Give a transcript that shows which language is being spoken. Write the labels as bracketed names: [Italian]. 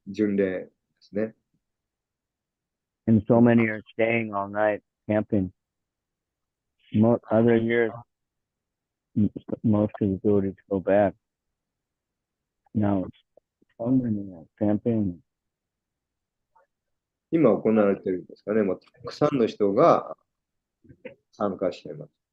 [Japanese] 巡礼ですね。 [English] And so many are staying all night camping. Other years, most of the devotees go back. Now it's so many are camping. [Japanese] 今行われているんですかね。もうたくさんの人が参加しています。